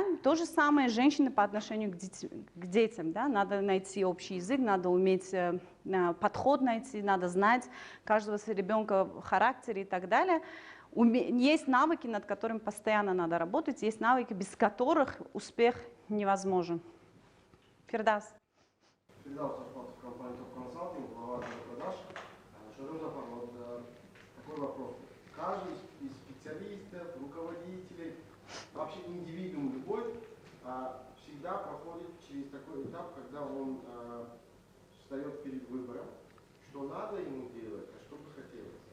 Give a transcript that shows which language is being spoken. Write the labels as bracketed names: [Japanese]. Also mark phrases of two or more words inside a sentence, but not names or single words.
[Russian] То же самое женщины по отношению к детям. Да? Надо найти общий язык, надо уметь подход найти, надо знать каждого ребенка в характере и так далее. Есть навыки, над которыми постоянно надо работать, есть навыки, без которых успех невозможен. Фирдавс. Фирдавс Ашматов, компания Top Consulting, глава продаж. Шарун Зафар, вот такой вопрос. Каждый из специалистов, руководителей, вообще индивидуум любой, всегда проходит через такой этап, когда он встает перед выбором, что надо ему делать, а что бы хотелось.